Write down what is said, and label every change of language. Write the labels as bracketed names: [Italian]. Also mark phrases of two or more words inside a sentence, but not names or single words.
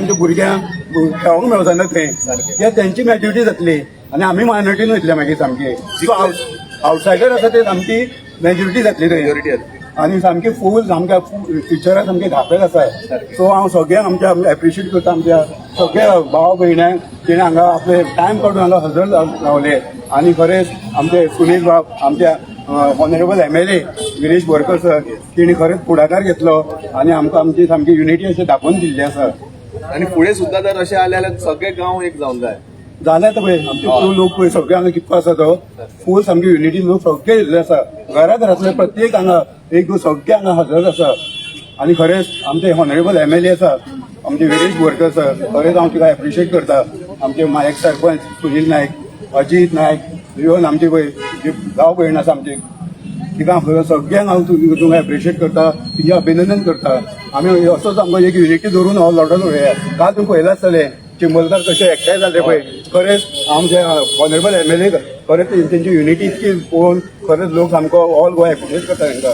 [Konkani] आमच्या भुरग्यांक खेळोंक मेळचा ना थंय कित्याक तेंची मेजॉरिटी जातली आनी आमी मायनॉरिटीन वयतले मागीर सामके [English] so outsider [Konkani] आसा ते सामकी मेजॉरिटी जातली थंय आनी सामकें फूल सामक्या टिचरां सामकें घातक आसा सो हांव सगळ्यांक आमच्या एप्रिशिएट करता आमच्या सगळ्या भाव भयण्यांक तेणें हांगा आपले टायम काडून हांगा हजर रावले आनी खरेंच आमचे सुनील बाब आमच्या [English] honorable MLA [Konkani] गिरीश बोरकर सर तेणी खरेंच पुढाकार घेतलो आनी आमकां आमची सामकी युनिटी अशें दाखोवन दिल्ली आसा आणि पुढे सुद्धा जर असे आले जाल्यार सगळे गांव एक जावन जाय जाल्यार पळय आमचे लोक पळय सगळे हांगा कितको आसा तो फूल सामकी युनिटी लोक सगळे येयल्ले आसा घरांतले प्रत्येक हांगा एक सगळे हांगा हजर आसा आनी खरेंच आमचे [English] honorable MLA [Konkani] आसा आमचे गिरीश बोरकर सर खरेंच हांव तुका एप्रिशिएट करता आमचे मायक सरपंच सुनील नायक अजीत नायक इवन आमचे पळय जे गांव भयण आसा आमचे तिका सगळ्यांक हांव तुका एप्रिशिएट करता तिचे अभिनंदन करता आमी असोच आमकां एक युनिटी धरून हांव लढत उरया काल तुमी पळयलां आसतलें चिंबलकार कशे एकठांय जाले पळय खरेंच आमचे [English] honorable MLA [Konkani] खरेंच तेंची युनिटी इतकी पळोवन खरेंच लोक सामको ऑल गोवा एप्रिशिएट करता तांकां